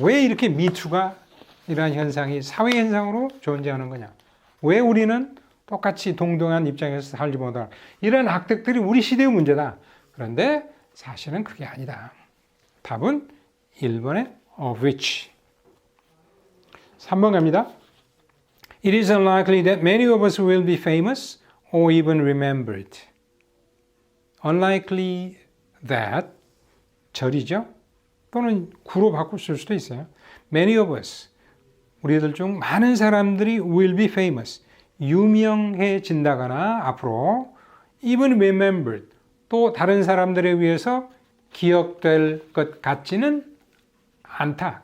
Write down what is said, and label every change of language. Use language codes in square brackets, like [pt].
[ko] 왜 이렇게 미투가 이러한 현상이 사회 현상으로 존재하는 거냐? 왜 우리는 똑같이 동등한 입장에서 살지 못하나? 이런 악덕들이 우리 시대의 문제다. 그런데 사실은 그게 아니다. 답은 1번의 of which. 3번 갑니다. [en] It is unlikely that many of us will be famous or even remembered. [ko] Unlikely that 절이죠. 또는 구로 바꿀 수도 있어요. [en] Many of us. [ko] 우리들 중 많은 사람들이 [en] will be famous. [ko] 유명해진다거나 앞으로 [en] even remembered. [ko] 또 다른 사람들에 의해서 기억될 것 같지는 않다.